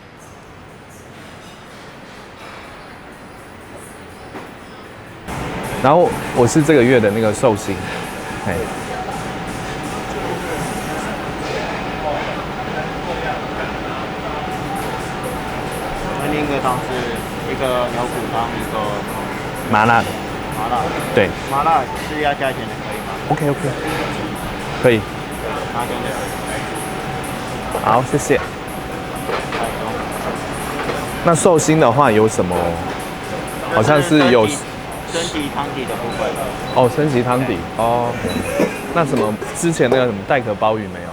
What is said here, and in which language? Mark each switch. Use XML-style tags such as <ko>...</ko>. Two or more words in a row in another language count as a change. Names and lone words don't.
<zh>然後我是這個月的那個壽星，哎，另一个汤是一个牛骨湯，一個麻辣的。麻辣的。对，麻辣是要加錢的，可以嗎？OK，可以。拿點點。好，謝謝。那壽星的話有什麼？好像是有升級湯底的部分。哦，升級湯底哦。那什麼之前那個什麼帶殼鮑魚沒有？</zh>